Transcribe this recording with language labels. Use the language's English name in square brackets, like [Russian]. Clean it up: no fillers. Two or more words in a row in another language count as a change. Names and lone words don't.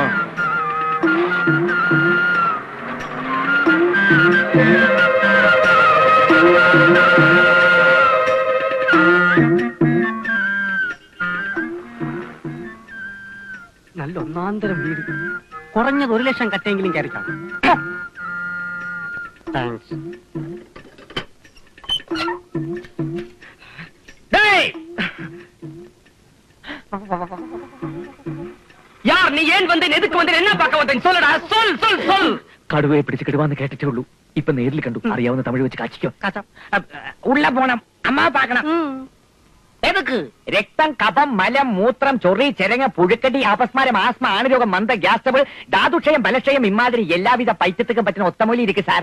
[Malayalam] നല്ല ഒന്നാന്തരം വീട്. കുറഞ്ഞത് 1 ലക്ഷം കട്ടെങ്കിലും കയറിക്കാം. താങ്ക്സ്. [Tamil] யார் நீ ஏன் வந்தேன் எதுக்கு வந்தேன் என்ன பார்க்க வந்தேன் சொல்லடா சொல் சொல் சொல். [Malayalam] കടുവയെ പിടിച്ച് കിടുവാന്ന് കേട്ടിട്ടേ ഉള്ളൂ. ഇപ്പൊ നേരിൽ കണ്ടു. അറിയാവുന്ന തമിഴ് വെച്ച് കാച്ചിക്കോ. [Tamil] உள்ள போணும் அம்மா பாக்கணும். [Malayalam] എതുക്ക്? രക്തം, കഫം, മലം, മൂത്രം, ചൊറി, ചെരങ്ങ, പുഴുക്കടി, അപസ്മാരം, ആസ്മ, ആണുരോഗം, മന്ദ, [English] gas trouble, [Malayalam] ധാതുക്ഷയം, ബലക്ഷയം ഇമാതിരി എല്ലാവിധ പൈത്യത്തിനും പറ്റുന്ന ഒത്തമൂലി ഇരിക്കും സാർ.